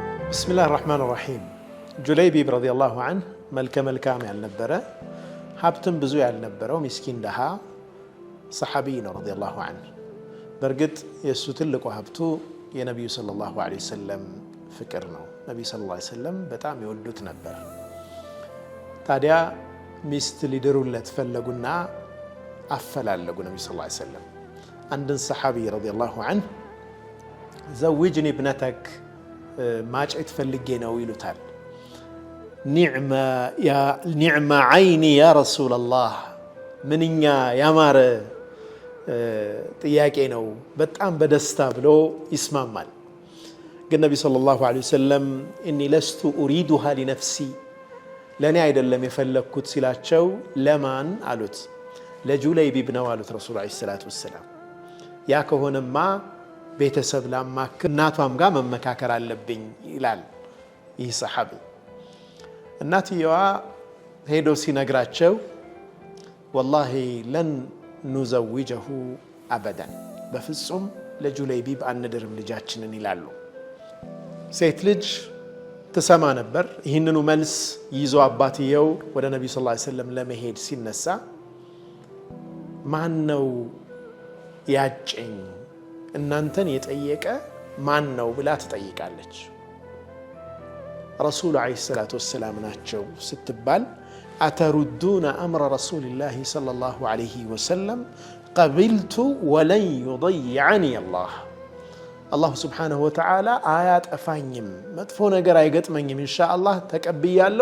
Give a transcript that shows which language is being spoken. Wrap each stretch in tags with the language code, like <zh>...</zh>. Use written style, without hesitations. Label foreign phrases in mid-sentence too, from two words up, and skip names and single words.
<ar>بسم الله الرحمن الرحيم</ar> <am>جليبيب</am> <ar>رضي الله عنه</ar> <am>ملكام ያልነበረ ሀብትም ብዙ ያልነበረው ምስኪን ደሃ ሰሐቢ ነው</am> <ar>رضي الله عنه</ar> <am>በርግጥ የሱ ትልቁ ሀብቱ የነብዩ</am> <ar>صلى الله عليه وسلم</ar> <am>ፍቅር ነው ነብዩ</am> <ar>صلى الله عليه وسلم</ar> <am>በጣም ይወዱት ነበር ታዲያ ሚስት ሊድሩለት ፈለጉና አፈላለጉ ነብዩ</am> <ar>صلى الله عليه وسلم</ar> <am>አንድን ሰሐቢ</am> <ar>رضي الله عنه زوجني ابنتك</ar> <am>ማጭት ፈልጌ ነው ይሉታል</am> <ar>نعمة عيني يا رسول الله</ar> <am>ምንኛ ያማረ ጥያቄ ነው በጣም በደስታ ብሎ ይስማማል ግን ነብዩ</am> <ar>صلى الله عليه وسلم إني لست أريدها لنفسي</ar> <am>ለኔ አይደለም የፈለኩት ሲላቸው ለማን አሉት ለጁለይቢብ ነው አሉት ረሱል</am> <ar>عليه الصلاة والسلام</ar> <am>ያ ከሆነማ ቤተሰብ ላማክር እናቷም ጋር መመካከር አለብኝ ይላል ይህ ሰሐቢ እናትየዋ ሄዶ ሲነግራቸው</am> <ar>والله لن نزوجه ابدا</ar> <am>በፍጹም ለጁለይቢብ አንድርም ልጃችንን ይላሉ ሴት ልጅ ተሰማ ነበር ይህንኑ መልስ ይዞ አባትየው ወደ ነብዩ</am> <ar>صلى الله عليه وسلم</ar> <am>ለመሄድ ሲነሳ ማን ነው ያጨኝ እናንተን የጠየቀ ማን ነው ብላ ትጠይቃለች ረሱል</am> <ar>عليه الصلاة والسلام</ar> <am>ናቸው ስትባል</am> <ar>أتردون أمر رسول الله صلى الله عليه وسلم قبلت ولن يضيعني الله سبحانه وتعالى</ar> <am>አያጠፋኝም መጥፎ ነገር አይገጥመኝም ኢንሻአላህ ተቀብያለሁ</am>